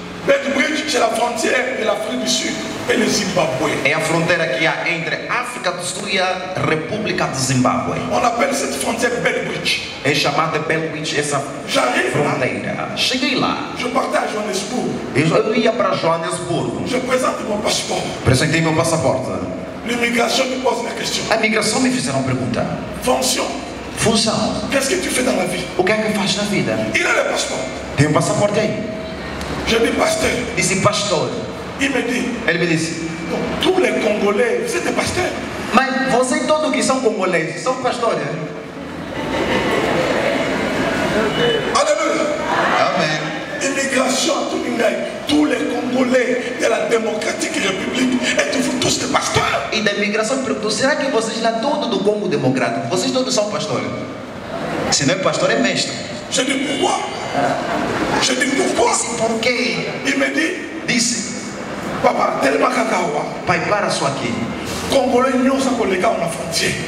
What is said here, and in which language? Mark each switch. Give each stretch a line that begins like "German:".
French: Bedouich, c'est la frontière de l'Afrique du Sud et le Zimbabwe.
Portuguese: É a fronteira que há entre a África do Sul e a República de Zimbábue.
French: On appelle cette frontière Bedouich.
Portuguese: É chamada Belwich essa
French: J'arrive là,
Portuguese: fronteira. Cheguei lá.
French: je partais à Johannesburg.
Portuguese: Eu ia para Joanesburgo.
French: Je présente mon passeport.
Portuguese: Apresentei meu passaporte.
French: L'immigration me pose la question.
Portuguese: A imigração me fizeram pergunta.
French: Fonction.
Portuguese: Função.
French: Qu'est-ce que tu fais dans la vie?
Portuguese: O que é que faz na vida?
French: Il a le passeport.
Portuguese: Tem um passaporte aí.
French: Je dis pasteur.
Portuguese: Disse pastor.
French: Il me dit,
Portuguese: Ele me disse,
French: donc, tous les Congolais, vous êtes des pasteurs.
Portuguese: mas vocês todos que são congoleses são pastores?
French: Alléluia.
Portuguese: Amém.
French: Immigration à Touningaï. Tous les Congolais de la démocratique république, êtes-vous tous des pasteurs?
Portuguese: E da imigração perguntou, será que vocês lá todos do Congo Democrático, vocês todos são pastores? Se não é pastor, é mestre.
French: Je dis pourquoi? Je dis pourquoi?
Portuguese: Disse, por quê?
French: Il me dit,
Portuguese: Disse,
French: papa, tellement kakawa.
Portuguese: pai, para só aqui. Congolais não são colegas na frontière.